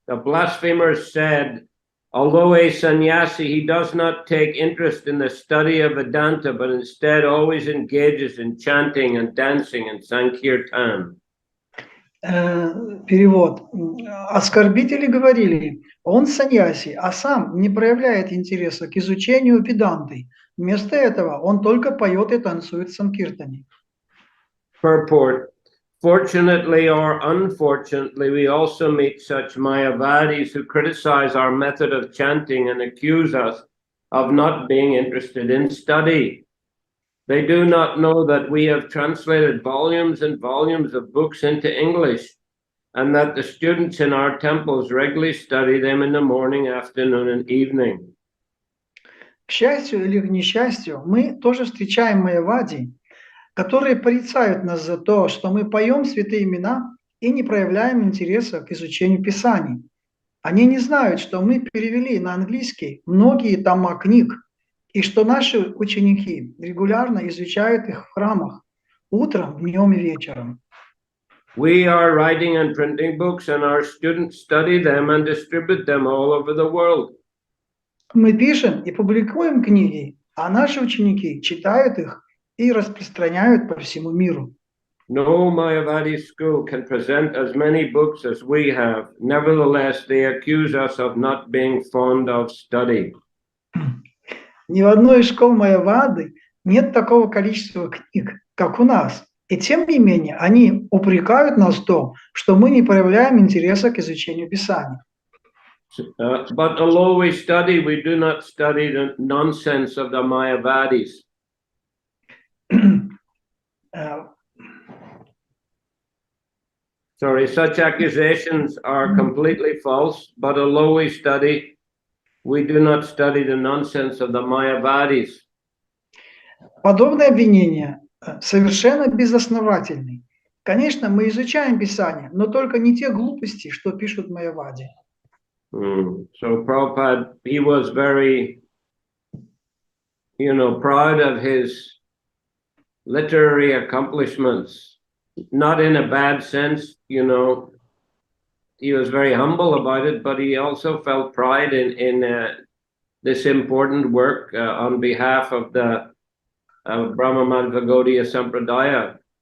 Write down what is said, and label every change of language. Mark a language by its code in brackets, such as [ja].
[en] The blasphemers said, although a sannyasi, he does not take interest in the study of Vedanta, but instead always engages in chanting and dancing and sankirtan. [ru] Перевод. Оскорбители говорили, он саньяси, а сам не проявляет интереса к изучению веданты. Вместо этого он только поет и танцует в санкиртане. [en] Purport. Fortunately or unfortunately, we also meet such Mayavadis who criticize our method of chanting and accuse us of not being interested in study. They do not know that we have translated volumes and volumes of books into English, and that the students in our temples regularly study them in the morning, afternoon, and evening. [ru] К счастью или к несчастью, мы тоже встречаем майявади, которые порицают нас за то, что мы поем святые имена и не проявляем интереса к изучению Писаний. Они не знают, что мы перевели на английский многие тома книг, и что наши ученики регулярно изучают их в храмах утром, днем и вечером. [en] We are writing and printing books, and our students study them and distribute them all over the world. [ru] Мы пишем и публикуем книги, а наши ученики читают их и распространяют по всему миру. [en] No Mayavadi school can present as many books as we have. Nevertheless, they accuse us of not being fond of study. [ru] Ни в одной из школ майявады нет такого количества книг, как у нас. И тем не менее, они упрекают нас в том, что мы не проявляем интереса к изучению Писаний. [en] But although we study, we do not study the nonsense of the Mayavadis. Sorry, such accusations are completely false, but although we study, we do not study the nonsense of the Mayavadis. [ru] Подобные обвинения совершенно безосновательны. Конечно, мы изучаем Писание, но только не те глупости, что пишут майявади. [en] So Prabhupada, he was very, proud of his literary accomplishments, not in a bad sense, he was very humble about it, but he also felt pride in this important work on behalf of the Brahma Madhva Sampradaya.